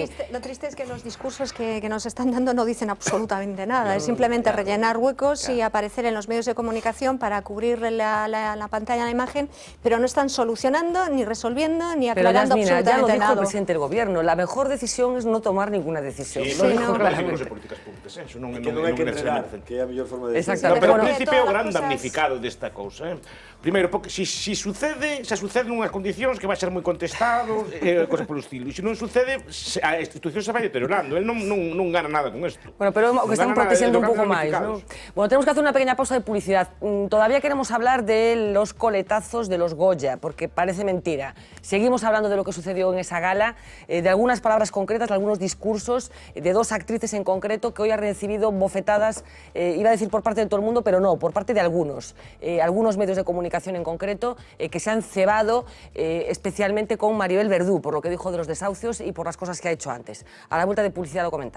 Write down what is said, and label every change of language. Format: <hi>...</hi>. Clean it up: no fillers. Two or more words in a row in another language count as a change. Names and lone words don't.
<es>Lo triste es que los discursos que nos están dando no dicen absolutamente nada, es simplemente rellenar huecos y aparecer en los medios de comunicación para cubrir la pantalla, la imagen, pero no están solucionando, ni resolviendo, ni aclarando absolutamente nada. Ya lo dijo el presidente del Gobierno, la mejor decisión es no tomar ninguna decisión. Sí, lo dijo</es> <gl>claramente. Políticas públicas, eso non hai que entregar, que é a mellor forma de decir. Pero o príncipe é o gran damnificado desta cousa, Primeiro, porque se sucede nunhas condicións que vai ser moi contestado, cosa polo estilo. E se non sucede, a institución se vai deteriorando. El non gana nada con isto. Bueno, pero o que están protexendo un pouco máis, ¿no?</gl> <es>Bueno, tenemos que hacer una pequeña pausa de publicidad. Todavía queremos hablar de los coletazos de los Goya, porque parece mentira. Seguimos hablando de lo que sucedió en esa gala, de algunas palabras concretas, de algunos discursos, de dos actrices en concreto que hoy han recibido bofetadas, iba a decir por parte de todo el mundo, pero no, por parte de algunos medios de comunicación en concreto, que se han cebado especialmente con Maribel Verdú, por lo que dijo de los desahucios y por las cosas que ha hecho antes.</es>